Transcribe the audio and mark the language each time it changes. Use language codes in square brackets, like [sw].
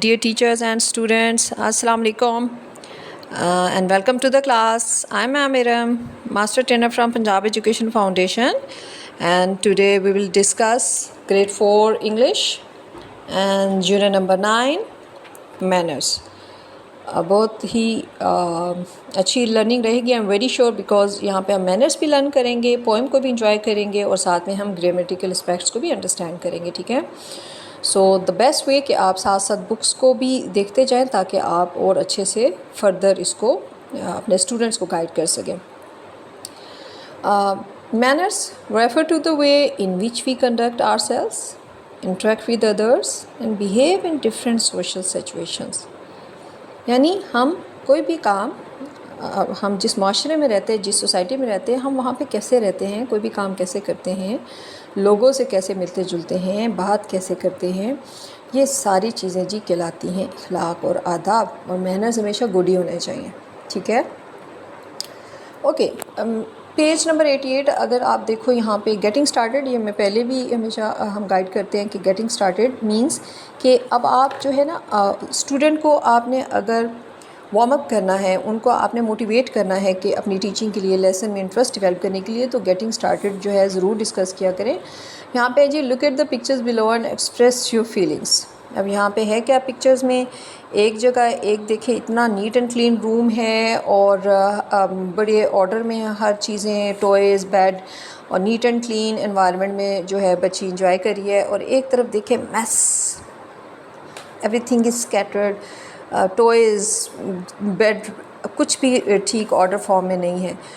[en] Dear teachers and students, Assalamu alaikum and welcome to the class. I'm Amiram, Master Trainer from Punjab Education Foundation, and today we will discuss Grade 4 English and Unit number 9, Manners. [ur] بہت ہی اچھی learning رہے گی. [en] I am very sure because [ur] یہاں پہ ہم manners بھی learn کریں گے, پوئم کو بھی انجوائے کریں گے, اور ساتھ میں ہم گرامیٹیکل اسپیکٹس کو بھی انڈرسٹینڈ کریں گے. ٹھیک ہے, [en] so the best way [ur] کہ آپ ساتھ ساتھ بکس کو بھی دیکھتے جائیں تاکہ آپ اور اچھے سے فردر اس کو اپنے اسٹوڈنٹس کو گائیڈ کر سکیں. [en] Manners refer to the way in which we conduct ourselves, interact with others and behave in different social situations. [ur] یعنی ہم کوئی بھی کام, ہم جس معاشرے میں رہتے ہیں, جس سوسائٹی میں رہتے ہیں, ہم وہاں پہ کیسے رہتے ہیں, کوئی بھی کام کیسے کرتے ہیں, لوگوں سے کیسے ملتے جلتے ہیں, بات کیسے کرتے ہیں, یہ ساری چیزیں جی کہلاتی ہیں اخلاق اور آداب, اور مینرز ہمیشہ گڈ ہی ہونے چاہیے. ٹھیک ہے, اوکے. پیج نمبر 88 اگر آپ دیکھو یہاں پہ گیٹنگ سٹارٹیڈ, یہ میں پہلے بھی ہمیشہ ہم گائیڈ کرتے ہیں کہ گیٹنگ سٹارٹیڈ مینس کہ اب آپ جو ہے نا اسٹوڈنٹ کو آپ نے اگر وارم اپ کرنا ہے, ان کو آپ نے موٹیویٹ کرنا ہے کہ اپنی ٹیچنگ کے لیے, لیسن میں انٹرسٹ ڈیولپ کرنے کے لیے, تو گیٹنگ سٹارٹیڈ جو ہے ضرور ڈسکس کیا کریں. [en] یہاں پہ جی look at the pictures below and express your feelings. [ur] اب یہاں پہ ہے کیا پکچرز میں, ایک جگہ ایک دیکھیں اتنا نیٹ اینڈ کلین روم ہے اور بڑے آرڈر میں ہر چیزیں, ٹوائز, بیڈ, اور نیٹ اینڈ کلین انوائرمنٹ میں جو ہے بچی انجوائے کری ہے, اور ایک طرف دیکھیں mass, [en] everything is scattered, [ur] toys, bed, کچھ بھی ٹھیک آرڈر فارم میں نہیں ہے.